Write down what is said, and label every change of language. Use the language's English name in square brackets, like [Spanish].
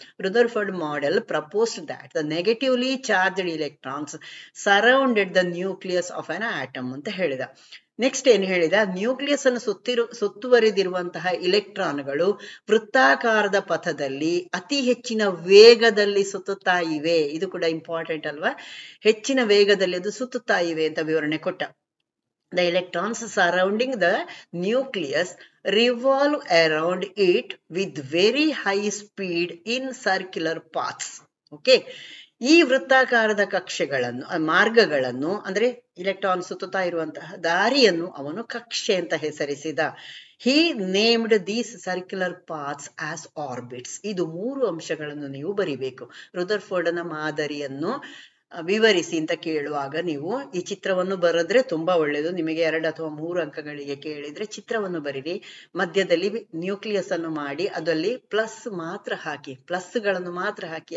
[English] Rutherford model proposed that the negatively charged electrons surrounded the nucleus of an atom [Kannada] ಅಂತ ಹೇಳಿದ. Next ಏನ್ ಹೇಳಿದ? Nucleus ಅನ್ನು ಸುತ್ತುವರಿದಿರುವಂತಹ ಇಲೆಕ್ಟ್ರಾನ್ಗಳು ವೃತ್ತಾಕಾರದ ಪಥದಲ್ಲಿ ಅತಿ ಹೆಚ್ಚಿನ ವೇಗದಲ್ಲಿ ಸುತ್ತುತ್ತಾ ಇವೆ. ಇದು ಕೂಡ ಇಂಪಾರ್ಟೆಂಟ್ ಅಲ್ವಾ? ಹೆಚ್ಚಿನ ವೇಗದಲ್ಲಿ ಅದು ಸುತ್ತುತ್ತಾ ಇವೆ ಅಂತ ವಿವರಣೆ ಕೊಟ್ಟ. [English] The electrons surrounding the nucleus revolve around it with very high speed in circular paths. [Kannada] Okay, ಈ ವೃತ್ತಾಕಾರದ ಕಕ್ಷೆಗಳನ್ನು ಮಾರ್ಗಗಳನ್ನು ಅಂದ್ರೆ ಇಲೆಕ್ಟ್ರಾನ್ ಸುತ್ತುತ್ತಾ ಇರುವಂತಹ ದಾರಿಯನ್ನು ಅವನು ಕಕ್ಷೆ ಅಂತ ಹೆಸರಿಸಿದ. [English] He named these circular paths as orbits. [Kannada] ಇದು 3 ಅಂಶಗಳನ್ನು ನೀವು ಬರಿಬೇಕು. ರುದರ್ಫೋರ್ಡ್ನ ಮಾದರಿಯನ್ನು ವಿವರಿಸಿ ಅಂತ ಕೇಳುವಾಗ ನೀವು ಈ ಚಿತ್ರವನ್ನು ಬರೆದ್ರೆ ತುಂಬಾ ಒಳ್ಳೇದು. ನಿಮಗೆ 2 ಅಥವಾ 3 ಅಂಕಗಳಿಗೆ ಕೇಳಿದ್ರೆ ಚಿತ್ರವನ್ನು ಬರೀರಿ. ಮಧ್ಯದಲ್ಲಿ ನ್ಯೂಕ್ಲಿಯಸ್ ಅನ್ನು ಮಾಡಿ ಅದರಲ್ಲಿ ಪ್ಲಸ್ ಮಾತ್ರ ಹಾಕಿ, ಪ್ಲಸ್ಗಳನ್ನು ಮಾತ್ರ ಹಾಕಿ.